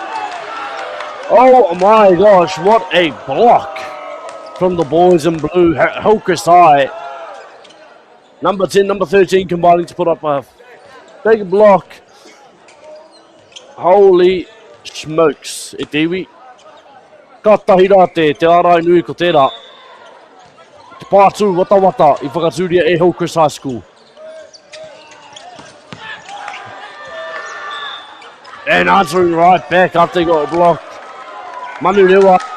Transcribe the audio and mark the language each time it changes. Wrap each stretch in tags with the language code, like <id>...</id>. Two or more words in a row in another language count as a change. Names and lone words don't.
<en>Oh my gosh, what a block from the boys in blue. Hillcrest High. Number 10, number 13 combining to put up a big block. Holy smokes.</en> <mi>E te iwi. Ka tahi rā te arai nui ko tērā. Te pātū wata wata I whakatūria e Hillcrest High School.</mi> <en>And answering right back after they got blocked. Manurewa.</en>